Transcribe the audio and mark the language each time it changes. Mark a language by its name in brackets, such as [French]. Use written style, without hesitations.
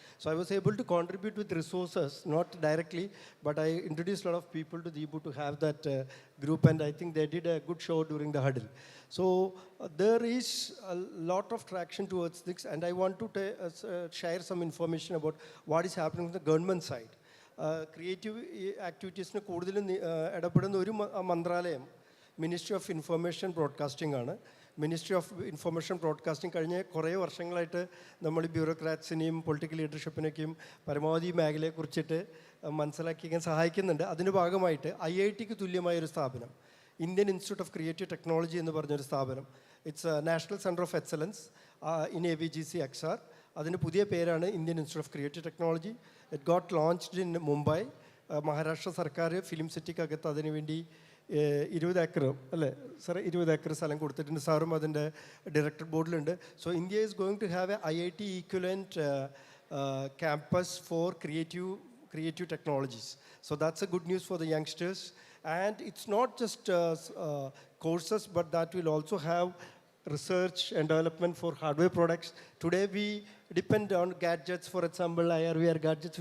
[English] So I was able to contribute with resources, not directly, but I introduced a lot of people to Deepu to have that group, and I think they did a good show during the huddle. So there is a lot of traction towards this, and I want to share some information about what is happening on the government side. [Malayalam] Creative activities-ന് കൂടുതൽ ഇടപെടുന്ന ഒരു മന്ത്രാലയം ministry of information broadcasting ആണ്. Ministry of information broadcasting കഴിഞ്ഞ കുറേ വർഷങ്ങളായിട്ട് നമ്മൾ ബ്യൂറോക്രാറ്റ്സിനെയും political ലീഡർഷിപ്പിനൊക്കെയും പരമാവധി മേഖലയെക്കുറിച്ചിട്ട് മനസ്സിലാക്കിക്കാൻ സഹായിക്കുന്നുണ്ട്. അതിൻ്റെ ഭാഗമായിട്ട് IITക്ക് തുല്യമായൊരു സ്ഥാപനം, Indian institute of creative technology എന്ന് പറഞ്ഞൊരു സ്ഥാപനം, [English] It's national centre of excellence in AVGC XR. [Malayalam] അതിന് പുതിയ പേരാണ് Indian institute of creative technology. [English] It got launched in Mumbai. [Malayalam] Maharashtra സർക്കാർ ഫിലിം സിറ്റിക്കകത്ത് അതിനു വേണ്ടി 20 ഏക്കർ അല്ലേ സാറേ, 20 ഏക്കർ സ്ഥലം കൊടുത്തിട്ടുണ്ട്. സാറും അതിൻ്റെ director ബോർഡിലുണ്ട്. [English] So India is going to have a IIT equivalent campus for creative technologies. So that's a good news for the youngsters. And it's not just courses, but that will also have research and development for hardware products. Today we depend on gadgets, for example, IR/VR gadgets.